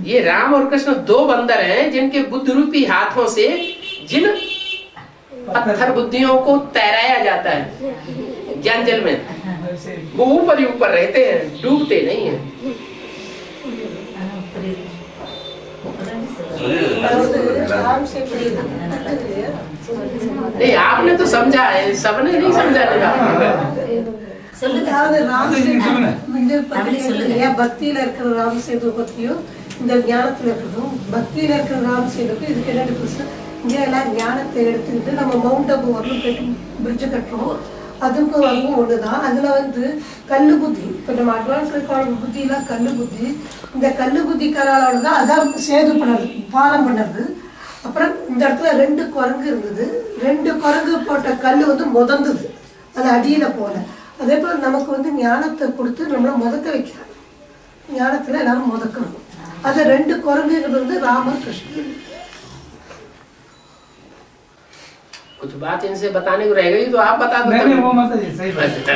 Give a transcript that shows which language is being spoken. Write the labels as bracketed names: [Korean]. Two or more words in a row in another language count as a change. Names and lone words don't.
[Hindi] ये राम और कृष्ण 2 बंदर हैं जिनके बुद्ध रूपी हाथों से जिन पत्थर बुद्धियों को तैराया जाता है ज्ञान जल में, वो ऊपर ही ऊपर रहते हैं, डूबते नहीं है। नहीं, आपने तो समझा है, सबने नहीं समझा [Tamil] பக்தியில இருக்கிற ராம் சேது பத்தியும் இந்த ஞானத்துல இருக்கிறதும், பக்தியில இருக்கிற ராம் சேதுக்கும் இதுக்கு என்ன டிஃபரன்ஸ்? இங்க எல்லாம் ஞானத்தை எடுத்துக்கிட்டு நம்ம மவுண்ட் அபு வரலும் பிரிட்ஜ் கட்டுறோம், அதுக்கும் அதுவும் ஒண்ணுதான். அதுல வந்து கல்லு புத்தி, இப்ப நம்ம அட்வான்ஸ் புத்தி எல்லாம் கல்லு புத்தி, இந்த கல்லு புத்திக்காரால தான் அதான் சேது பண்ணது, பாலம் பண்ணது. அப்புறம் இந்த இடத்துல 2 குரங்கு இருந்தது, 2 குரங்கு போட்ட கல்லு வந்து முதந்தது, அது அடியில போல. அதே போல நமக்கு வந்து ஞானத்தை கொடுத்து நம்மள முதக்க வைக்கிறாங்க, ஞானத்துல எல்லாரும் முதக்கணும். அது 2 குரங்குங்கிறது வந்து ராமர் கிருஷ்ணன். [Hindi] कुछ बात इनसे बताने को रह गई तो आप बता दो। नहीं, वो मत जी, सही बात।